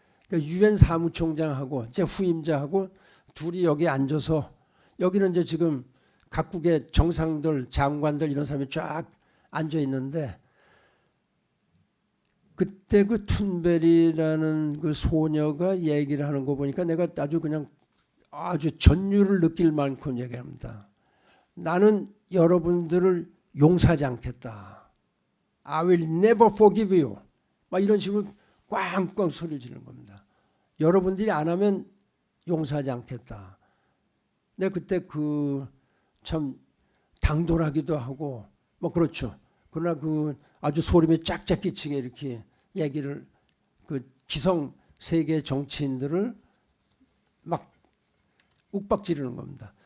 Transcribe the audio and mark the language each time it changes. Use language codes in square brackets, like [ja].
[ko] 그 유엔 사무총장하고 제 후임자하고 둘이 여기 앉아서 여기는 이제 지금 각국의 정상들, 장관들 이런 사람이 쫙 앉아 있는데 그때 그 툰베리라는 그 소녀가 얘기를 하는 거 보니까 내가 아주 전율을 느낄 만큼 얘기합니다. 나는 여러분들을 용서하지 않겠다. [en] I will never forgive you. [ko] 막 이런 식으로 꽝꽝 소리를 지르는 겁니다. 여러분들이 안 하면 용서하지 않겠다. 내가 그때 그 참 당돌하기도 하고 뭐 그렇죠. 그러나 그 아주 소름이 쫙쫙 끼치게 이렇게 얘기를 그 기성 세계 정치인들을 막 욱박지르는 겁니다.